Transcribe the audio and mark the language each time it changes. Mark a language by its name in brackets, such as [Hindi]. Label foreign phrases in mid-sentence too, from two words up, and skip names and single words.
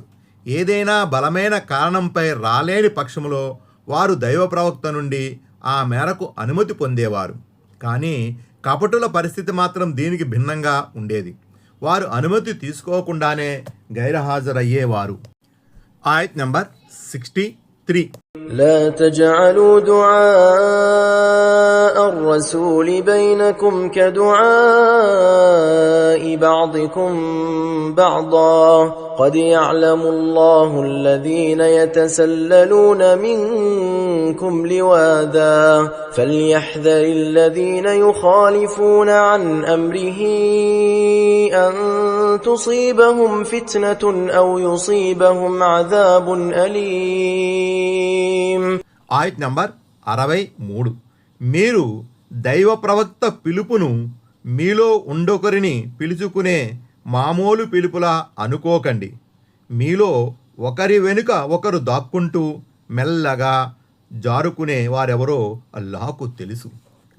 [Telugu] ఏదైనా బలమైన కారణంపై రాలేని పక్షంలో వారు దైవ ప్రవక్త నుండి ఆ మేరకు అనుమతి పొందేవారు. కానీ కపటుల పరిస్థితి మాత్రం దీనికి భిన్నంగా ఉండేది. వారు అనుమతి తీసుకోకుండానే గైర్హాజరయ్యేవారు. ఆయత్ నెంబర్ 63. [Arabic] لا تجعلوا دعاء الرسول بينكم كدعاء بعضكم بعضا قد يعلم الله الذين يتسللون منكم لواذا فليحذر الذين يخالفون عن أمره أن تصيبهم فتنة أو يصيبهم عذاب أليم. [Telugu] ఆయత్ నంబర్ 63. మీరు దైవ ప్రవక్త పిలుపును మీలో ఉండొకరిని పిలుచుకునే మామూలు పిలుపులా అనుకోకండి. మీలో ఒకరి వెనుక ఒకరు దాక్కుంటూ మెల్లగా జారుకునే వారెవరో అల్లాహకు తెలుసు.